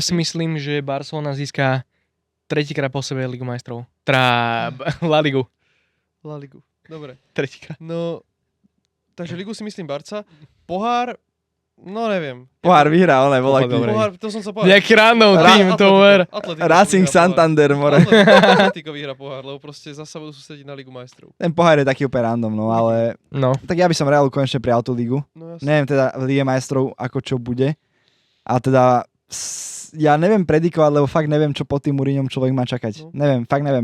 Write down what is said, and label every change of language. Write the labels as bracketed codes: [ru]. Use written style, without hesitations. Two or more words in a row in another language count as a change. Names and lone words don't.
[sk] si myslím, že Barcelona získa tretíkrát po sebe Ligu majstrov. La Ligu. La Ligu. Dobre. Tretíkrát. No, takže Ligu si myslím Barca. Pohár No neviem. Pohár vyhrá, ale bola Pohár, dobre. Pohár, to som sa povedal. Nejaký random tým, to ver. Racing Santander, more. Atletico vyhrá pohár, lebo proste zasa budú sústrediť na Ligu majstrov. Ten pohár je taký úplne random, no ale... No. Tak ja by som Realu konečne prijal tú ligu. No jasne. Neviem teda v Lige majstrov, ako čo bude. A teda ja neviem predikovať, lebo fakt neviem, čo pod tým Mourinhom človek má čakať. No. Neviem, fakt neviem.